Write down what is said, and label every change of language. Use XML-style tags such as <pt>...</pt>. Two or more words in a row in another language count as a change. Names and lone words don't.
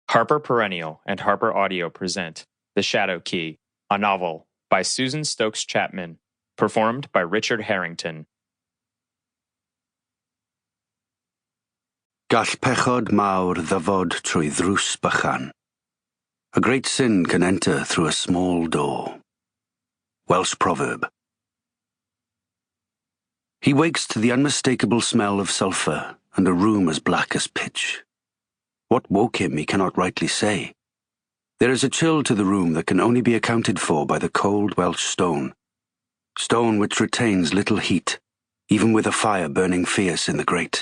<en>Harper Perennial and HarperAudio present The Shadow Key, a novel by Susan Stokes-Chapman, performed by Richard Harrington.</en> <cy>Gall pechod mawr ddyfod trwy ddrws bychan.</cy> <en>A great sin can enter through a small door. Welsh proverb. He wakes to the unmistakable smell of sulphur and a room as black as pitch. What woke him he cannot rightly say. There is a chill to the room that can only be accounted for by the cold Welsh stone which retains little heat, even with a fire burning fierce in the grate.</en>